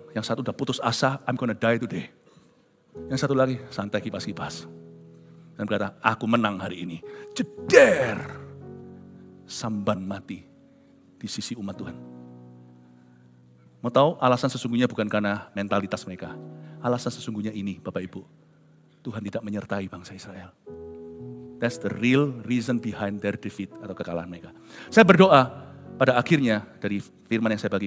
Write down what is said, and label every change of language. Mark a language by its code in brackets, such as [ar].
[id] Yang satu udah putus asa, [en] I'm gonna die today. [id] Yang satu lagi, santai kipas-kipas. Dan berkata, aku menang hari ini. Jeder. Samban mati. Di sisi umat Tuhan. Mau tahu alasan sesungguhnya bukan karena mentalitas mereka. Alasan sesungguhnya ini Bapak Ibu. Tuhan tidak menyertai bangsa Israel. [en] That's the real reason behind their defeat [id] atau kekalahan mereka. Saya berdoa pada akhirnya dari firman yang saya bagikan ini supaya hidup Anda disertai oleh Tuhan. Amin.